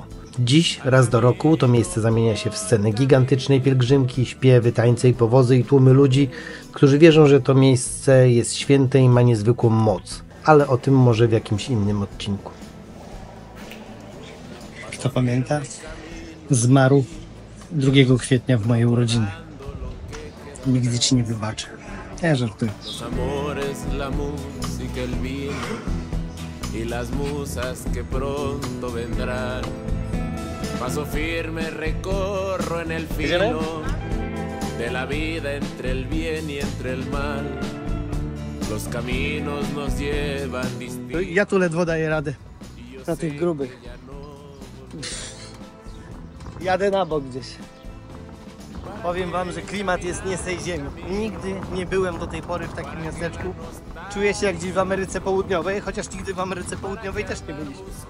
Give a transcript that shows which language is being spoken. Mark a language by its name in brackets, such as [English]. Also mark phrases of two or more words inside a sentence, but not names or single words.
[Polish] Dziś, raz do roku, to miejsce zamienia się w scenę gigantycznej pielgrzymki, śpiewy, tańce i powozy i tłumy ludzi, którzy wierzą, że to miejsce jest święte i ma niezwykłą moc. Ale o tym może w jakimś innym odcinku. Kto pamięta? Zmarł 2 kwietnia w mojej urodziny. Nigdy ci nie wybaczę. Ja żartuję. [Spanish] Los amores, la música, el vino y las musas que pronto vendrán. Paso firme recorro en el filo de la vida entre el bien y entre el mal. Los caminos nos llevan distintos. [Polish] Ja tu ledwo daję radę na tych grubych. Jadę na bok gdzieś. Powiem wam, że klimat jest nie z tej ziemi. Nigdy nie byłem do tej pory w takim miasteczku. Czuję się jak gdzieś w Ameryce Południowej, chociaż nigdy w Ameryce Południowej też nie byliśmy.